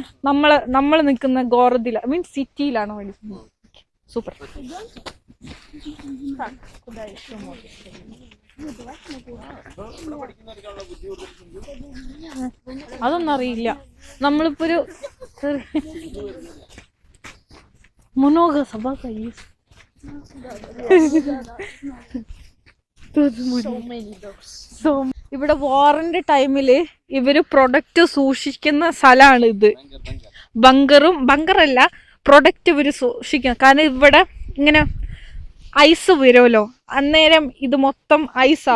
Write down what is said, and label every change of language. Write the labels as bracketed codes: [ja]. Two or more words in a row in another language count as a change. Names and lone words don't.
[ml] നമ്മള് നിൽക്കുന്ന ഗോറദില, മീൻസ് സിറ്റിയിലാണ് പഠിക്കുന്നത്. സൂപ്പർ. അതൊന്നും അറിയില്ല. നമ്മളിപ്പോ ഒരു [ru] много собака есть. [ml] ഇവിടെ വാറിന്റെ ടൈമില് ഇവര് പ്രൊഡക്റ്റ് സൂക്ഷിക്കുന്ന സ്ഥലമാണ് ഇത്. ബങ്കറല്ല, പ്രൊഡക്റ്റ് ഇവര് സൂക്ഷിക്കുന്ന. കാരണം ഇവിടെ ഇങ്ങനെ ഐസ് വരുമല്ലോ, അന്നേരം ഇത് മൊത്തം ഐസാ.